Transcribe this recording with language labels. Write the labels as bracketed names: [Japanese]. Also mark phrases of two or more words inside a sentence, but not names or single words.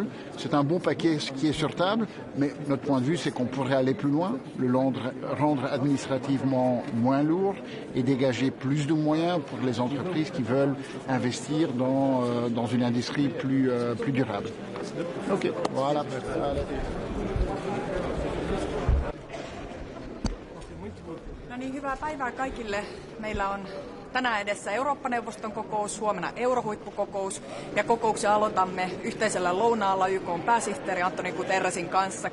[French] C'est un bon paquet qui est sur table, mais notre point de vue, c'est qu'on pourrait aller plus loin, le rendre administrativement moins lourd et dégager plus de moyens pour les entreprises qui veulent investir dans une industrie plus durable. Ok, voilà. [Finnish] No niin, hyvää päivää kaikille. Meillä on tänään edessä Eurooppa-neuvoston kokous, huomenna eurohuippukokous ja kokouksen aloitamme yhteisellä lounaalla YK:n pääsihteeri Antonio Guterresin kanssa.